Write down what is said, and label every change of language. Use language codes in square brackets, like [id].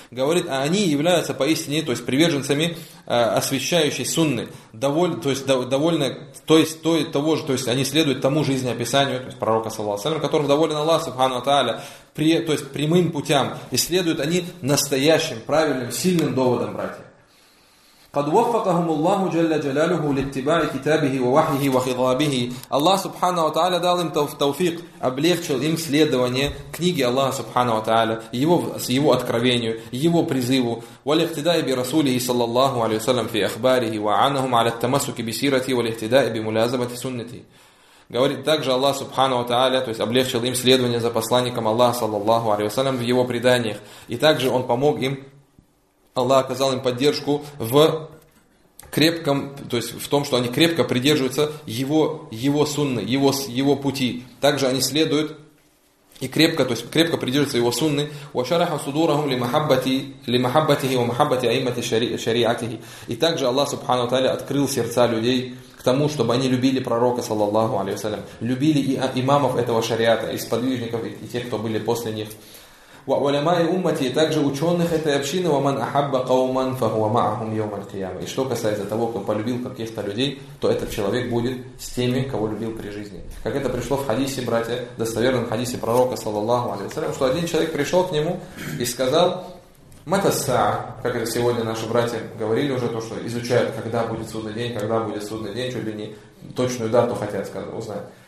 [ru] Говорит, а они являются поистине, то есть приверженцами освящающей сунны, довольны, то есть они следуют тому жизнеописанию, то есть пророка саллаллаху алейхи ва саллям, которым доволен Аллах субхану ва тааля, то есть прямым путям, и следуют они настоящим, правильным, сильным доводам, братья. [ar] قد وفقهم الله جل جلاله لاتباع كتابه ووحيه وخضابه. [ru] الله سبحانه وتعالى дал им توفيق, облегчил им следование книги Аллаха سبحانه وتعالى, его откровению, его призыву, [ar] والاقتداء برسوله صلى الله عليه وسلم في اخباره وعنهم على التمسك بسيرته والاقتداء بملازمه سنته. [ru] Говорит, также Аллах Субхану ва Тааля, то есть облегчил им следование за посланником Аллаха саллаллаху алейхи ва саллям в его преданиях, и также он помог им, Аллах оказал им поддержку в крепком, то есть в том, что они крепко придерживаются его сунны, его пути. Также они следуют и крепко, то есть крепко придерживаются его сунны. [ar] وَشَرَحَ صُدُورَهُمْ لِمَحَبَّتِهِ وَمَحَبَّتِ أَئِمَّةِ شَرِيعَتِهِ. [ru] И также Аллах Субхану ва Тааля открыл сердца людей к тому, чтобы они любили пророка, саллаллаху алейхи ва саллям, любили и имамов этого шариата, и сподвижников, и тех, кто были после них. [ar] وعلماء أمتي, [ru] также ученых этой общины, [ar] ومن أحب قوما فهو معهم يوم القيامة. [ru] И что касается того, кто полюбил каких-то людей, то этот человек будет с теми, кого любил при жизни. Как это пришло в хадисе, братья, достоверном хадисе пророка, саллаллаху алейхи ва саллям, что один человек пришел к нему и сказал: [ar] Мета са, [ru] как это сегодня наши братья говорили уже, то, что изучают, когда будет судный день, когда будет судный день, чуть ли не точную дату хотят узнать.